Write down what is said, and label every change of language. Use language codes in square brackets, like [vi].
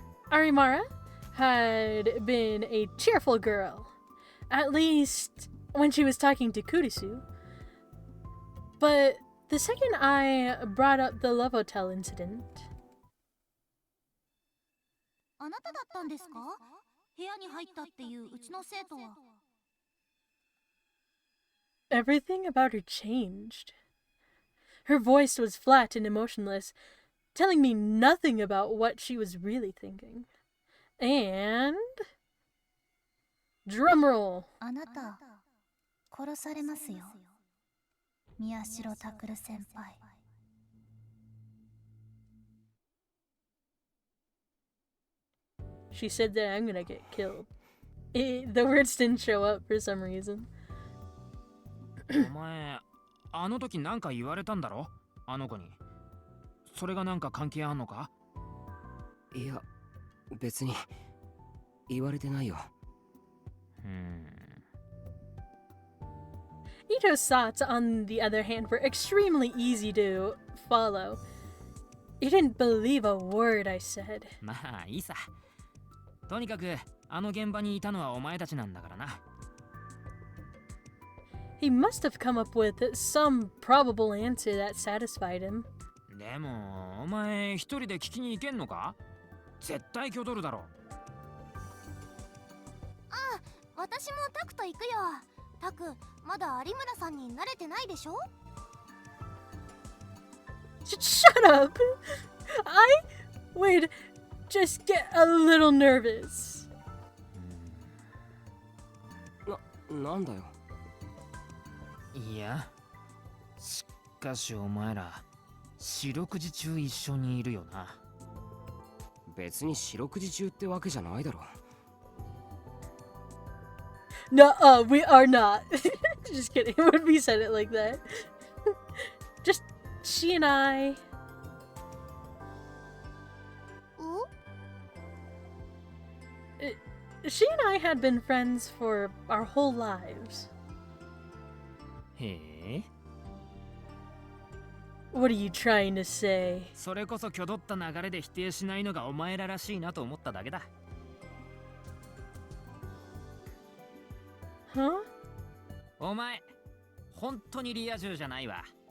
[en] Arimara had been a cheerful girl, at least when she was talking to Kurisu. But the second I brought up the Love Hotel incident, [ja] あなただったんですか？部屋に入ったっていううちの生徒は。 [en] everything about her changed. Her voice was flat and emotionless, telling me nothing about what she was really thinking. And... drumroll! [ja] あなた、殺されますよ。宮代拓先輩。 [en] She said that I'm gonna get killed. The words didn't show up for some reason. [ja] お前あの時なんか言われたんだろあの子に。それがなんか関係あんのか？いや、別に言われてないよ。 [en] Ito's thoughts, on the other hand, were extremely easy to follow. He didn't believe a word I said. [ja] まあいいさ。とにかくあの現場にいたのはお前たちなんだからな。 [en] He must have come up with some probable answer that satisfied him. [ja] でもお前一人で聞きに行けんのか？絶対挙取るだろ。私もタクと行くよ。タク、まだ有村さんに慣れてないでしょ？ [en] Shut up! I would just get a little nervous. [ja] なんだよ。いや、しかしお前ら四六時中一緒にいるよな。別に四六時中ってわけじゃないだろ。 [en] No, we are not. Just kidding. When we said it like that. Just she and I. [ja] お？ [en] She and I had been friends for our whole lives. [ja] へえ。 [en] What are you trying to say? [ja] それこそ挙取った流れで否定しないのがお前ららしいなと思っただけだ。 [en] Huh? [ja] お前、本当にリア充じゃないわ。